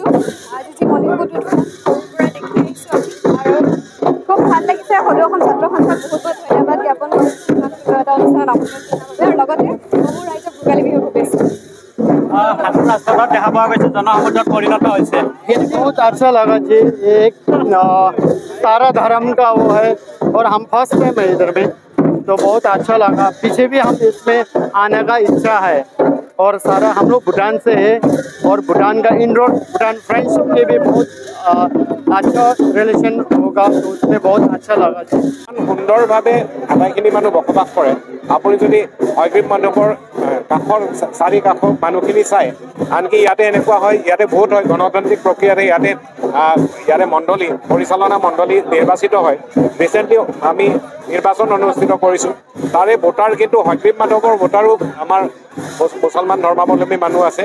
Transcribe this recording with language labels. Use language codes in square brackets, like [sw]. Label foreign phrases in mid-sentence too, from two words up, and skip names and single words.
[as] আজি যি মণিকূট উৎসৱ সৰুৰ পৰা দেখি আহিছোঁ আৰু খুব ভাল লাগিছে। সদৌ অসম ছাত্ৰ সন্থাক বহুত বহুত ধন্যবাদ জ্ঞাপন কৰিছোঁ ইমান সুন্দৰ এটা অনুষ্ঠানত আমন্ত্ৰণ জনোৱাৰ বাবে। আৰু লগতে সমূহ ৰাইজক ভোগালী বিহুৰ শুভেচ্ছা। হাজোৰ ৰাজপথত দেখা পোৱা গৈছে জনসমুদ্ৰত পৰিণত হৈছে। [hi] बहुत अच्छा लगा जी। एक सारा धर्म का वो है और हम [en] first time [hi] है इधर में, तो बहुत अच्छा लगा। पीछे भी हम इसमें आने का इच्छा है। और सारा हम लोग भूटान से है और भूटान का इनरोड भूटान फ्रेंडशिप के भी बहुत अच्छा रिलेशन होगा, तो उसमें बहुत अच्छा लगा जी। [as] সুন্দৰভাৱে আটাইখিনি মানুহ বসবাস কৰে। আপুনি যদি অগ্ৰিম মণ্ডপৰ কাষৰ চাৰি কাষৰ মানুহখিনি চায়, আনকি ইয়াতে এনেকুৱা হয় ইয়াতে ভোট হয়, গণতান্ত্ৰিক প্ৰক্ৰিয়াৰে ইয়াতে মণ্ডলী পৰিচালনা মণ্ডলী নিৰ্বাচিত হয়। ৰিচেণ্টলি আমি নিৰ্বাচন অনুষ্ঠিত কৰিছোঁ। তাৰে ভোটাৰ কিন্তু অগ্ৰিম মণ্ডপৰ ভোটাৰো আমাৰ মুছলমান ধৰ্মাৱলম্বী মানুহ আছে।